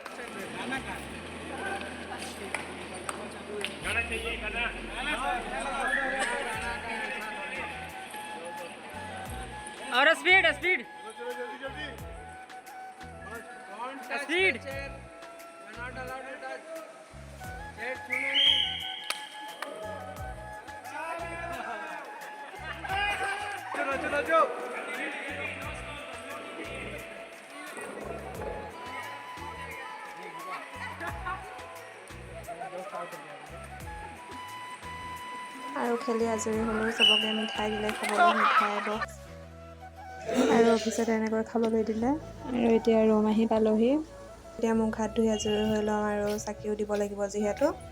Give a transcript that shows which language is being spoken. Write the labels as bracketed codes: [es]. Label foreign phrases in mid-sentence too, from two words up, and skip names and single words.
[en] और speed speed speed not allowed to touch set [hi] छूने नहीं चलो चलो जो [as] আৰু খেলি আজৰি হ'লেও চবকে মিঠাই দিলে খাবলৈ মিঠাই বক্স আৰু অফিচত এনেকৈ খাবলৈ দিলে আৰু এতিয়া ৰুম আহি পালোহি এতিয়া মুখ হাত ধুই আজৰি হৈ লওঁ আৰু চাকিও দিব লাগিব যিহেতু